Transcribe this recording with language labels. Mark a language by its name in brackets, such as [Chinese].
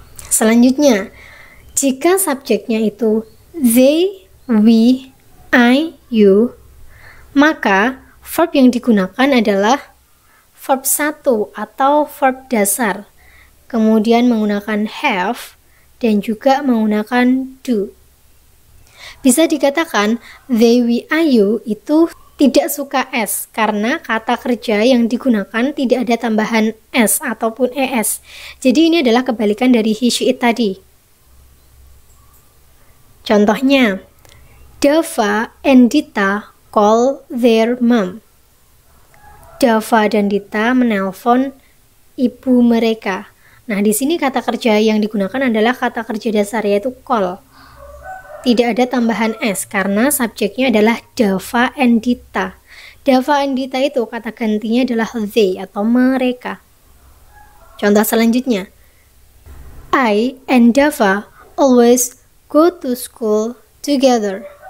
[Indonesian] Selanjutnya, jika subjeknya itu they, we, I, you, maka verb yang digunakan adalah verb 1 atau verb dasar, kemudian menggunakan have, dan juga menggunakan do. Bisa dikatakan they, we, I, you itu tidak suka S karena kata kerja yang digunakan tidak ada tambahan S ataupun ES. Jadi ini adalah kebalikan dari he, she, it tadi. Contohnya, [English] Dava and Dita call their mom. [Indonesian] Dava dan Dita menelpon ibu mereka. Nah, di sini kata kerja yang digunakan adalah kata kerja dasar yaitu call. Tidak ada tambahan S karena subjeknya adalah Dava and Dita. Dava and Dita itu kata gantinya adalah they atau mereka. Contoh selanjutnya, [English] I and Dava always go to school together.